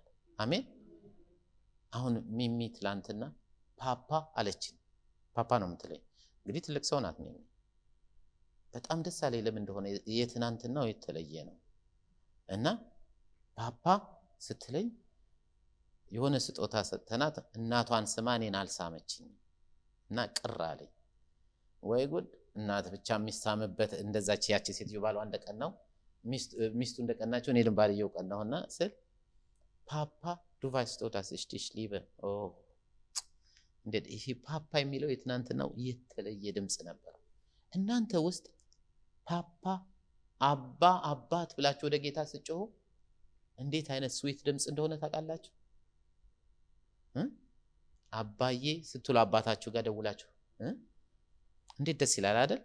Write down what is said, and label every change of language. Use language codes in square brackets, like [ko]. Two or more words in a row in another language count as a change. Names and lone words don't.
[am] አሜን። አሁን ሚሚ ትላንትና ፓፓ አለችን። ፓፓ ነው የምትለኝ። እንግዲህ ትልቅ ሰው ናት ሚሚ። በጣም ደስ አለኝ። ለምን እንደሆነ የትናንትናው የተለየ ነው እና ፓፓ ስትለኝ የሆነ ስጦታ ሰጥተናት እናቷን ስማ እኔን አልሳመችኝ እና ቅር አለኝ። ወይ ጉድ! እናት ብቻ የሚሳምበት እንደዛች ያቺ ሴትዮ ባሏ እንደቀናው ሚስቱ እንደቀናቸው እኔ ባልየው ቀናውና ስል ፓፓ [de] du weißt du dass ich dich liebe? [am] እንዴት ይሄ ፓፓ የሚለው የትናንትናው የተለየ ድምጽ ነበር። እናንተ ውስጥ ፓፓ አባ አባት ብላችሁ ወደ ጌታ ስትጮሁ እንዴት አይነት ስዊት ድምጽ እንደሆነ ታውቃላችሁ? አባዬ ስትሉ አባታችሁ ጋር ደውላችሁ እንዴት ደስ ይላል አይደል?